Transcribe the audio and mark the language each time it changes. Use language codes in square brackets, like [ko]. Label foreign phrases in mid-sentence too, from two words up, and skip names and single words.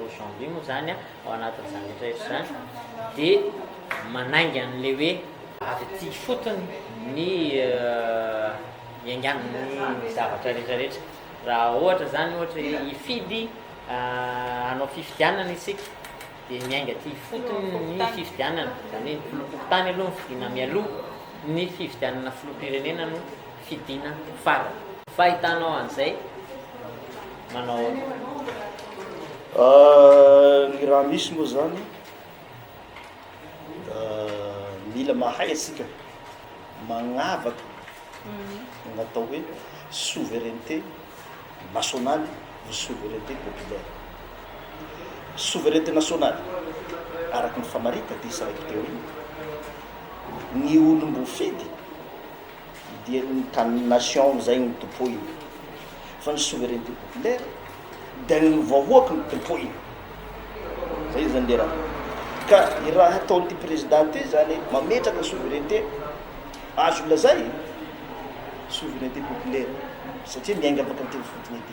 [mg] janvier moa zany ao anatin'izany rehetra zany de manaingy an'le hoe avy ty fotony ny iangan'ny zavatra rehetrarehetra raha ohatra zany ohatra hifidy anao fifidianana isika de miainga ty fotony ny fifidianana zany hoe filokontany aloha fidina mialoha ny fifidianana filoham-pirenena no fidina farany fahitanao an'izay manao ny raha misy moa zany mila mahay atsika magnavaky natao hoe [fr] souveraineté nationale ou souveraineté populaire souveraineté [mg] nationale araky ny famarita ty saraiky teo iny ny olo mbo fidy dia ny tany nation zay ny tompoiny fa ny [fr] souveraineté populaire [mg] da ny vahoaky ny tompoiny zay zany le raha ka i raha ataony ty président ty zany mametraka souveraineté azo lazay [fr] souveraineté populaire [mg] satria miainga baka ny teny fotony